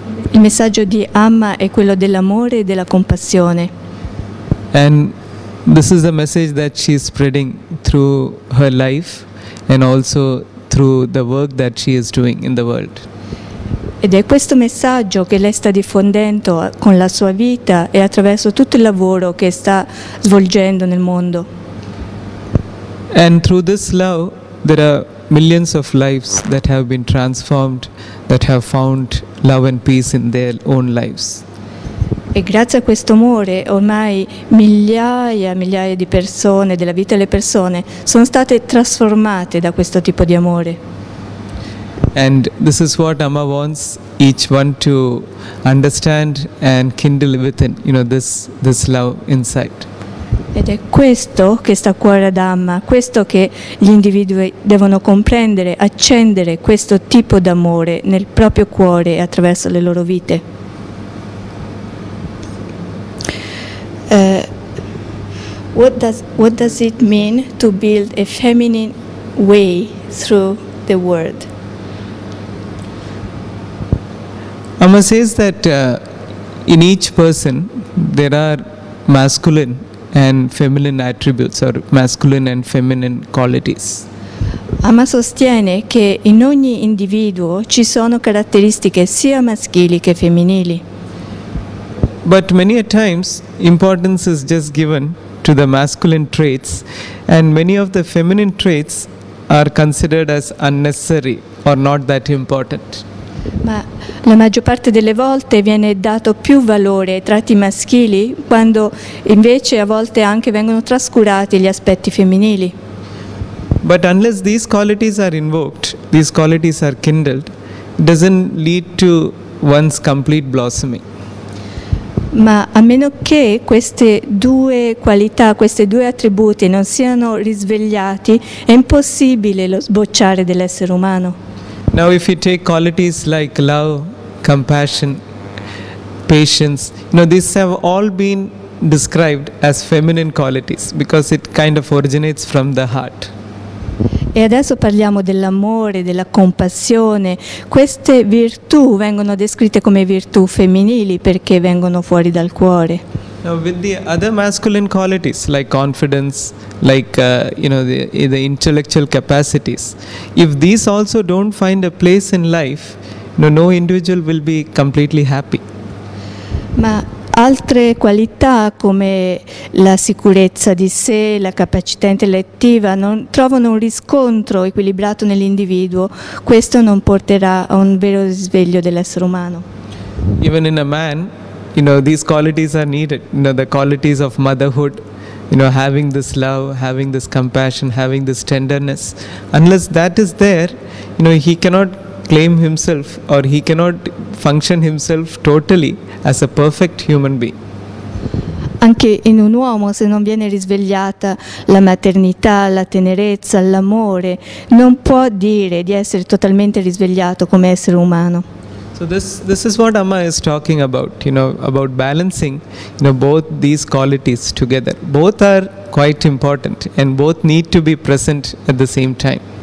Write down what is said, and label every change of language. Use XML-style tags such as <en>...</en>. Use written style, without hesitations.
<it>Il messaggio di Amma è quello dell'amore e della compassione.</it> <en>And this is the message that she is spreading through her life and also through the work that she is doing in the world.</en> <it>Ed è questo messaggio che lei sta diffondendo con la sua vita e attraverso tutto il lavoro che sta svolgendo nel mondo.</it> <en>And through this love, there are millions of lives that have been transformed, that have found love and peace in their own lives.</en> <it>E grazie a questo amore ormai migliaia di persone, della vita delle persone, sono state trasformate da questo tipo di amore.</it> <en>And this is what Amma wants each one to understand and kindle within, this love inside.</en> <it>Ed è questo che sta a cuore ad Amma, questo che gli individui devono comprendere, accendere questo tipo d'amore nel proprio cuore e attraverso le loro vite.</it> <en>What does it mean to build a feminine way through the world? Amma says that in each person there are masculine and feminine attributes or masculine and feminine qualities.</en> <it>Amma sostiene che in ogni individuo ci sono caratteristiche sia maschili che femminili.</it> <en>But many a times importance is just given to the masculine traits and many of the feminine traits are considered as unnecessary or not that important.</en> <it>Ma la maggior parte delle volte viene dato più valore ai tratti maschili quando invece a volte anche vengono trascurati gli aspetti femminili.</it> <en>But unless these qualities are invoked, these qualities are kindled, it doesn't lead to one's complete blossoming.</en> <it>Ma a meno che queste due qualità, questi due attributi non siano risvegliati, è impossibile lo sbocciare dell'essere umano.</it> <en>Now if you take qualities like love, compassion, patience, these have all been described as feminine qualities because it kind of originates from the heart.</en> <it>E adesso parliamo dell'amore, della compassione. Queste virtù vengono descritte come virtù femminili perché vengono fuori dal cuore.</it> <en>Now with the other masculine qualities like confidence, like the intellectual capacities, if these also don't find a place in life, no individual will be completely happy.</en> <it>Ma altre qualità come la sicurezza di sé, la capacità intellettiva non trovano un riscontro equilibrato nell'individuo, questo non porterà a un vero risveglio dell'essere umano.</it> <en>Even in a man, these qualities are needed, the qualities of motherhood, having this love, having this compassion, having this tenderness. Unless that is there, he cannot claim himself or he cannot function himself totally as a perfect human being.</en> <it>Anche in un uomo, se non viene risvegliata la maternità, la tenerezza, l'amore, non può dire di essere totalmente risvegliato come essere umano.</it> <en>So this is what Amma is talking about, about balancing, both these qualities together. Both are quite important and both need to be present at the same time.</en>